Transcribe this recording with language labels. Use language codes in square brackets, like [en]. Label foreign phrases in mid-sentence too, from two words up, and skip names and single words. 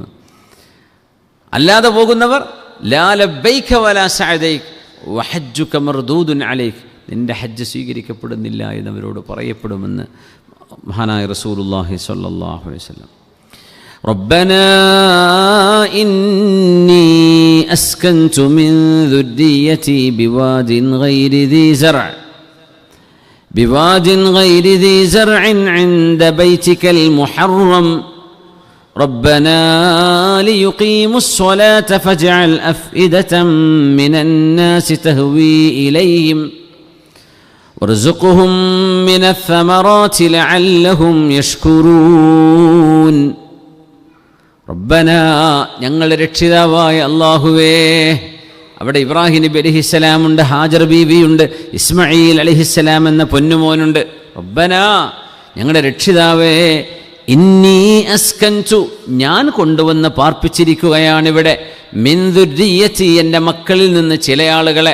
[ml] അല്ലാതെ പോകുന്നവർ [ar] لا لبيك ولا سعديك وحجك مردود عليك, [ml] നിന്റെ ഹജ്ജ് സ്വീകരിക്കപ്പെടുന്നില്ല എന്നവരോട് പറയപ്പെടുമെന്ന് മഹാനായ [ar] رسول الله صلى الله عليه وسلم. ربنا إني أسكنت من ذريتي بواد غير ذي زرع بواد غير ذي زرع عند بيتك المحرم ربنا ليقيموا الصلاة فاجعل أفئدة من الناس تهوي إليهم وارزقهم من الثمرات لعلهم يشكرون. [ml] ربنا ഞങ്ങളുടെ രക്ഷിതാവായ അല്ലാഹുവേ, അവിടെ ഇബ്രാഹിം നബി അലൈഹിസ്സലാമുണ്ട്, ഹാജർ ബീവിയുണ്ട്, ഇസ്മായിൽ അലൈഹിസ്സലാം എന്ന പൊന്നുമോനുണ്ട്. റബ്ബനാ ഞങ്ങളുടെ രക്ഷിതാവേ, [ar] إني أسكنت [ml] ഞാൻ കൊണ്ടുവന്ന് പാർപ്പിച്ചിരിക്കുകയാണിവിടെ, [ar] من ذريتي [ml] എൻ്റെ മക്കളിൽ നിന്ന് ചില ആളുകളെ.